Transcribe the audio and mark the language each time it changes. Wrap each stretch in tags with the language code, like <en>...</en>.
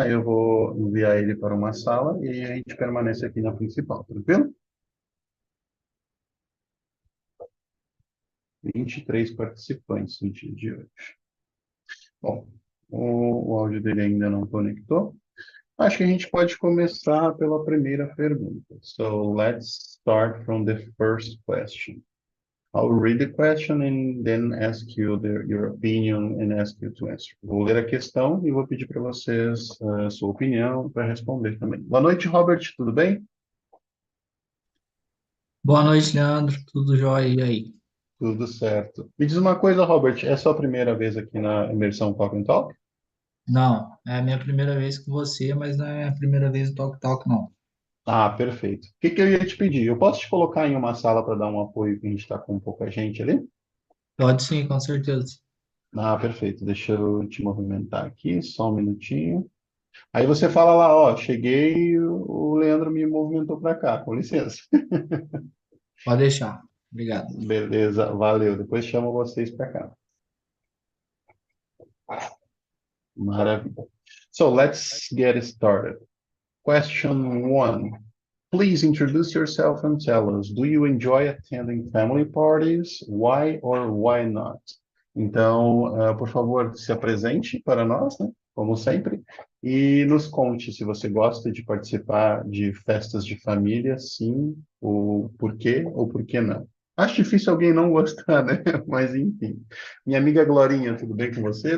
<pt>Aí eu vou enviar ele para uma sala e a gente permanece aqui na principal, tranquilo? 23 participantes no dia de hoje. Bom, o áudio dele ainda não conectou. Acho que a gente pode começar pela primeira pergunta.</pt> <en>So let's start from the first question. I'll read the question and then ask you your opinion and ask you to answer.</en> <pt>Vou ler a questão e vou pedir para vocês a sua opinião para responder também. Boa noite, Robert, tudo bem? Boa noite, Leandro. Tudo jóia? E aí? Tudo certo. Me diz uma coisa, Robert, é a sua primeira vez aqui na Imersão Talk and Talk? Não, é a minha primeira vez com você, mas não é a primeira vez no Talk Talk, não. Ah, perfeito. O que que eu ia te pedir? Eu posso te colocar em uma sala para dar um apoio, que a gente está com pouca gente ali? Pode sim, com certeza. Ah, perfeito. Deixa eu te movimentar aqui, só um minutinho. Aí você fala lá, ó, cheguei, o Leandro me movimentou para cá, com licença. Pode deixar. Obrigado. Beleza, valeu. Depois chamo vocês para cá.</pt> <en>Maravilha. So let's get started. Question one. Please introduce yourself and tell us, do you enjoy attending family parties? Why or why not?</en> <pt>Então, por favor, se apresente para nós, né? Como sempre, e nos conte se você gosta de participar de festas de família, sim, o porquê ou por que não. Acho difícil alguém não gostar, né? Mas enfim. Minha amiga Glorinha, tudo bem com você?</pt>